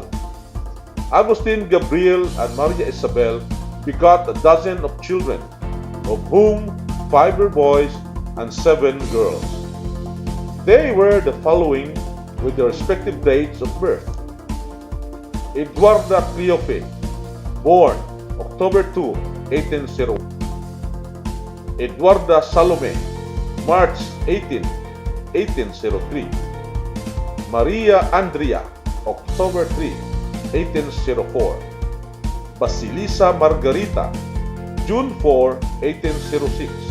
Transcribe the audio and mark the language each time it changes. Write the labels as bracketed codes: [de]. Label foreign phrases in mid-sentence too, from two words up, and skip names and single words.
[en] Agustin Gabriel and Maria Isabel begot a dozen of children, of whom 5 were boys and 7 girls. They were the following with their respective dates of birth. Eduarda Cleofe, born October 2, 1801. Eduarda Salome, March 18, 1803. Maria Andrea, October 3, 1804. Basilisa Margarita, June 4, 1806.